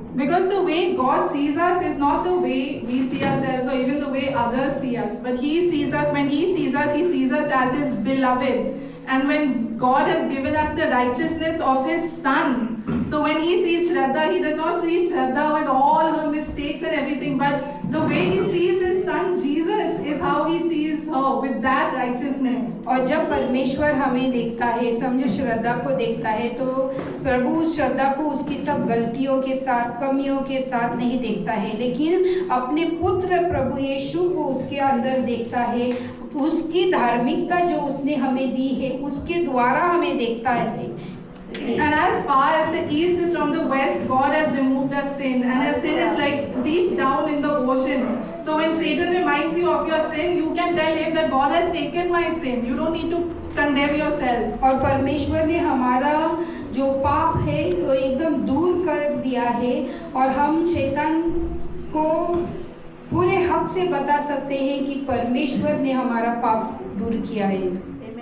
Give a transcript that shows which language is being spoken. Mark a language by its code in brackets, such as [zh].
[en] Because the way God sees us is not the way we see ourselves or even the way others see us, but He sees us, when He sees us as His beloved. And when God has given us the righteousness of His Son, so when He sees Shraddha, He does not see Shraddha with all her mistakes and everything, but the way He sees His Son Jesus is how He sees her, with that righteousness. [hi] और जब परमेश्वर हमें देखता है, समझो श्रद्धा को देखता है, तो प्रभु उस श्रद्धा को उसकी सब गलतियों के साथ, कमियों के साथ नहीं देखता है, लेकिन अपने पुत्र प्रभु यीशु को उसके अंदर देखता है, उसकी धार्मिकता जो उसने हमें दी है उसके द्वारा हमें देखता है। [en] And as far as the east is from the west, God has removed our sin, and our sin is like deep down in the ocean. So when Satan reminds you of your sin, you can tell him that God has taken my sin. You don't need to condemn yourself. [hi] और परमेश्वर ने हमारा जो पाप है वो एकदम दूर कर दिया है, और हम शैतान को पूरे हक से बता सकते हैं कि परमेश्वर ने हमारा पाप दूर किया है।